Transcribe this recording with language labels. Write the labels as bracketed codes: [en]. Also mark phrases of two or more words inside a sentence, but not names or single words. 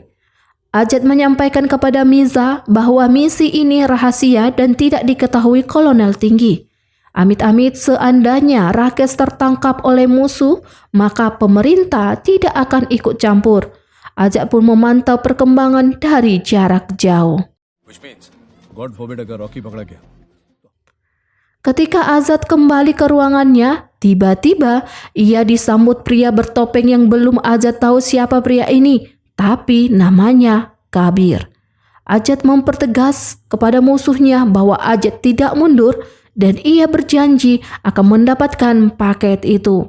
[id] Ajat menyampaikan kepada Miza bahwa misi ini rahasia dan tidak diketahui kolonel tinggi. Amit-amit seandainya Rakesh tertangkap oleh musuh, maka pemerintah tidak akan ikut campur. Ajat pun memantau perkembangan dari jarak jauh. [en] God forbid [hi] अगर रॉकी पकड़ा गया। [id] Ketika Azad kembali ke ruangannya, tiba-tiba ia disambut pria bertopeng yang belum Azad tahu siapa pria ini, tapi namanya Kabir. Azad mempertegas kepada musuhnya bahwa Azad tidak mundur dan ia berjanji akan mendapatkan paket itu.